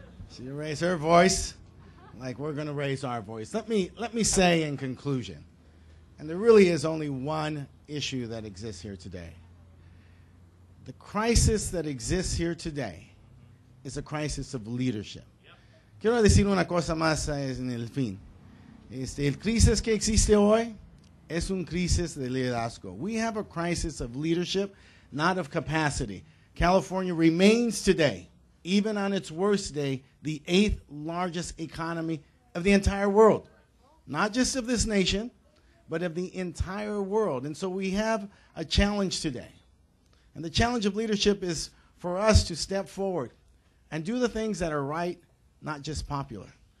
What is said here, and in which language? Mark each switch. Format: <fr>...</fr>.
<en>She raised her voice like we're going to raise our voice. Let me say in conclusion, and there really is only one issue that exists here today. The crisis that exists here today is a crisis of leadership.</en> <es>Quiero decir una cosa más en el fin. El crisis que existe hoy es un crisis de liderazgo.</es> <en>We have a crisis of leadership, not of capacity. California remains today, even on its worst day, the 8th largest economy of the entire world. Not just of this nation, but of the entire world. And so we have a challenge today. And the challenge of leadership is for us to step forward and do the things that are right, not just popular.</en>